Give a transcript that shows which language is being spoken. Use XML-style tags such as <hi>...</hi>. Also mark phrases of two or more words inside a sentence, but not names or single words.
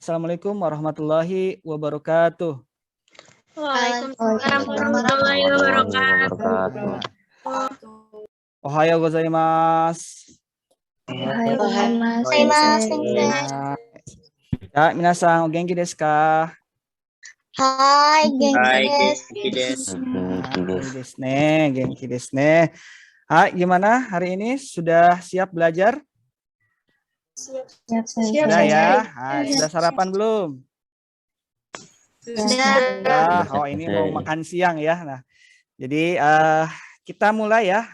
<ar>السلام عليكم ورحمة الله وبركاته. وعليكم السلام ورحمة الله وبركاته.</ar> <ja>おはようございます. Ya, 皆さんお元気ですか? Hai, Genki desu. 元気ですね.</ja> <id>Hai, gimana hari ini? Sudah siap belajar? Sudah ya. Hai, sudah sarapan belum? Sudah. Oh, ini mau makan siang ya. Nah, jadi kita mulai ya.</id>